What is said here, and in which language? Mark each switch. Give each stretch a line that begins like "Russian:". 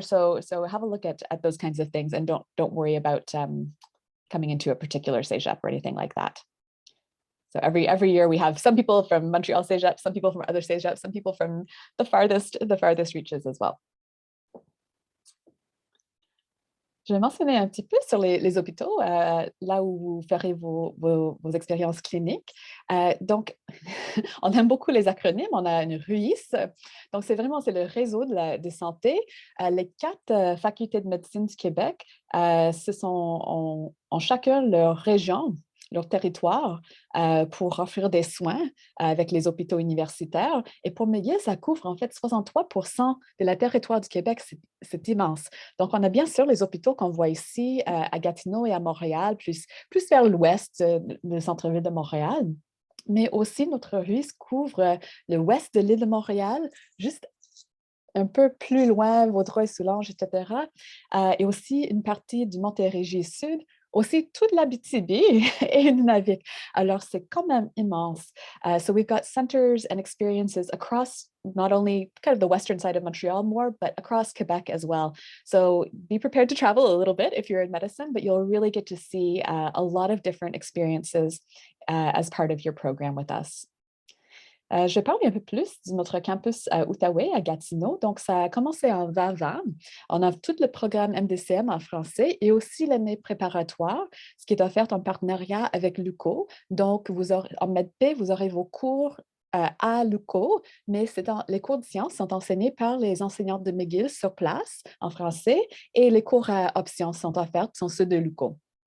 English: So have a look at those kinds of things, and don't worry about coming into a particular cégep or anything like that. So every year we have some people from Montreal cégep, some people from other cégeps, some people from the farthest reaches as well.
French: Je vais mentionner un petit peu sur les hôpitaux, là où vous ferez vos expériences cliniques. Donc, on aime beaucoup les acronymes. On a une RUIS. Donc, c'est le réseau de santé. Les 4 facultés de médecine du Québec, ont chacun leur région, leur territoire pour offrir des soins avec les hôpitaux universitaires. Et pour McGill, ça couvre en fait 63% de la territoire du Québec. C'est immense. Donc, on a bien sûr les hôpitaux qu'on voit ici à Gatineau et à Montréal, plus vers l'ouest du centre-ville de Montréal. Mais aussi, notre RUIS couvre l'ouest de l'île de Montréal, juste un peu plus loin, Vaudreuil-Soulanges, etc. Et aussi une partie du Montérégie-Sud, aussi toute l'Abitibi et Nunavik. Alors, c'est quand même immense.
English: So we've got centers and experiences across not only kind of the western side of Montreal more, but across Quebec as well. So be prepared to travel a little bit if you're in medicine, but you'll really get to see a lot of different experiences as part of your program with us.
French: Je vais parler un peu plus de notre campus à Outaouais, à Gatineau. Donc, ça a commencé en 2020. On a tout le programme MDCM en français et aussi l'année préparatoire, ce qui est offert en partenariat avec l'UQO. Donc, en medp, vous aurez vos cours à l'UQO, mais les cours de sciences sont enseignés par les enseignantes de McGill sur place en français, et les cours à options sont offerts, sont ceux de l'UQO.